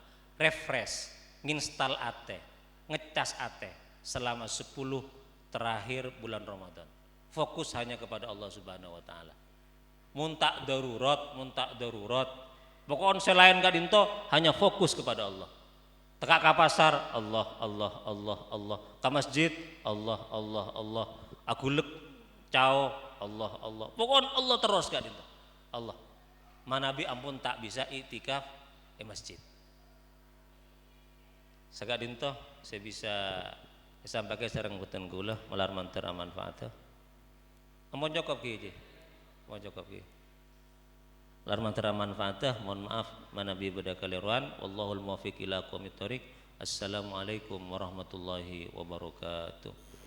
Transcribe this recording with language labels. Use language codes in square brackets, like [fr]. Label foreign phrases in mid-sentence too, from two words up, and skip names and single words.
[id] Refresh, [mad] nginstal ate, ngecas ate [id] selama 10 terakhir bulan Ramadan. Fokus hanya kepada Allah [ar] سُبْحَانَهُ وَتَعَالَى. [mad] Mun tak darurat. [id] Pokoknya selain kadinto hanya fokus kepada Allah. [mad] Teka ka pasar Allah. Ka masjid Allah. Agulek cao Allah. [id] Pokoknya Allah terus kadinto. Allah. [mad] Manabi ampun tak bisa iktikaf masjid. Sakadinto [id] saya bisa sampaikan [mad] sareng boten kula malar mantar manfaat. Ampun cukup ki. Lar mantar manfaat, [id] mohon maaf [mad] manabi beda kaliruan. [ar] وَاللهُ الْمُوَفِّقُ إِلَى أَقْوَمِ الطَّرِيقِ. السَّلَامُ عَلَيْكُمْ وَرَحْمَةُ اللهِ وَبَرَكَاتُهُ.